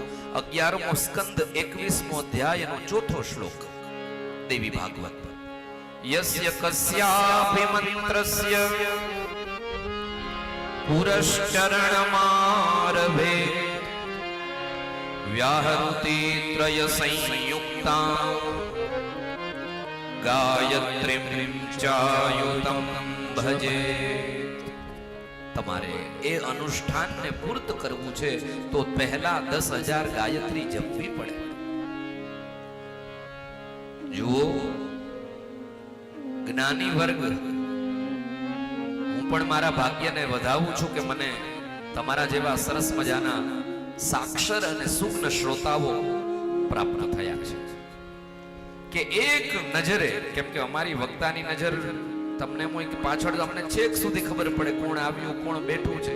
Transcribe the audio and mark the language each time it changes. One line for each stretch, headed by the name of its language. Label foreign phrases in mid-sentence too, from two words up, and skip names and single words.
Gujarati: 11મો સ્કંદ 21મો અધ્યાયનો 4થો શ્લોક દેવી ભાગવત.
Sanskrit: યસ્ય કસ્યાપિ મંત્રસ્ય પુરશ્ચરણમારભે व्याहृति त्रय संयुक्ता गायत्रीं चायुतं भजे।
Gujarati: તમારે એ અનુષ્ઠાનને પૂર્ત કરવું છે તો પહેલા 10,000 ગાયત્રી જપવી પડે. જુઓ જ્ઞાની વર્ગ, હું પણ મારા ભાગ્યને વધાવું છું કે મને તમારા જેવા સરસ મજાના સાક્ષર અને સુગ્ન શ્રોતાઓ પ્રાપ્ત થયા છે કે એક નજરે, કેમ કે અમારી વક્તાની નજર તમને પાછળ અમને છેક સુધી ખબર પડે કોણ આવ્યું કોણ બેઠું છે.